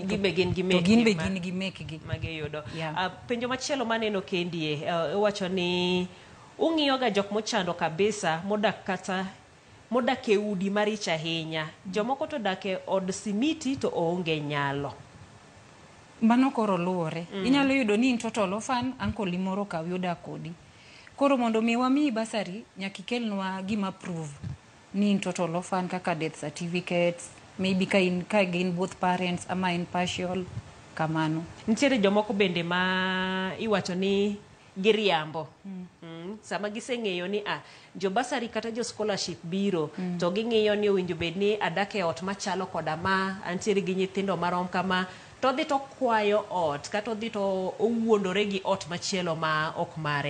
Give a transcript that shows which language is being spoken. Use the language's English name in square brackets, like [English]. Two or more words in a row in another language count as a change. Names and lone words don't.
[Luo (Kenya and Tanzania)] to gin gi mekgi magiyudo. Penjo machielo maneno kendie wacho ni ung'iyo ga jok mochando kabisa modak e udi maricha ahinya, jomoko to dak e od simiti to onge nyalo. Mano koro luore. Inyalo yudo ni in [English] total orphan, [Luo (Kenya and Tanzania)] uncle limoro ka yuda kodi. Koro mondo mi wami basari nyaka ikelnwa gima prove ni in [English] total orphan, [Luo (Kenya and Tanzania)] kaka [English] death certificates, [Luo (Kenya and Tanzania)] maybe ka gin [English] both parents [Luo (Kenya and Tanzania)] ama in partial kamano. Nitiere jomoko bende ma iwacho ni giriambo. Sama giseng'eyo ni jo basari kata jo scholarship biro to ging'iyo ni owinjo bed ni adak e ot machalo koda ma, antiere gi nyithindo marom kama, to dhi to kwayo ot kata dhi to owuondore gi ot machielo ma ok mare.